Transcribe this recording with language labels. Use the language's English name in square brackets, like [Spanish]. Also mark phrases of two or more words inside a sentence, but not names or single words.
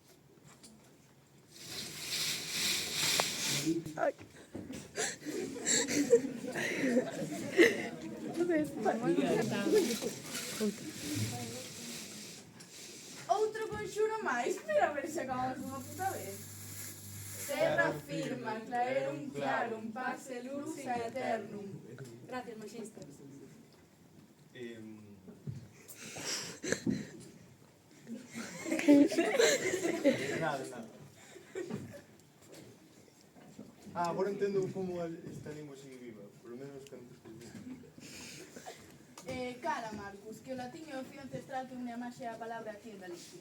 [Galician] Outro conxuro máis, pero a ver se acabamos unha puta vez. [Latin] Terra firma, clarerum clarum, pax et lux aeternum. [Galician] Gracias, Magister. Nada, nada. Agora entendo como esta lingua sigue viva, polo menos cando te escucho. Cara, Marcus, que o latín é o fío ancestral que une a máxia e a palabra aquí en Galicia.